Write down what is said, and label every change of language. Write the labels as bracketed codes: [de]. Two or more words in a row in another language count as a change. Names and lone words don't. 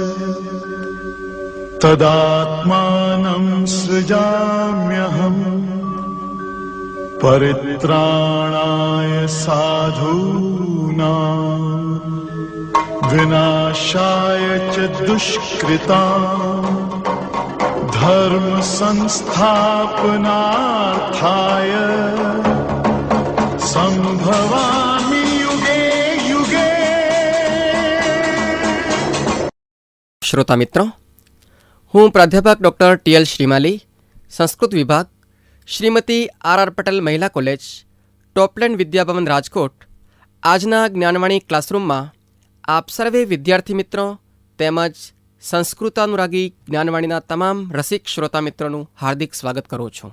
[sa] तदात्मानं सृजाम्यहम् परित्राणाय साधूनां विनाशाय च दुष्कृतां धर्म संस्थापनार्थाय संभवामि युगे युगे। [gu] શ્રોતા મિત્રો, હું પ્રાધ્યાપક ડૉક્ટર ટી.એલ. શ્રીમાલી, સંસ્કૃત વિભાગ, શ્રીમતી આર પટેલ મહિલા કોલેજ, ટોપલેન્ડ વિદ્યાભવન, રાજકોટ, આજના જ્ઞાનવાણી ક્લાસરૂમમાં આપ સર્વે વિદ્યાર્થી મિત્રો તેમજ સંસ્કૃતાનુરાગી જ્ઞાનવાણીના તમામ રસિક શ્રોતા મિત્રોનું હાર્દિક સ્વાગત કરું છું.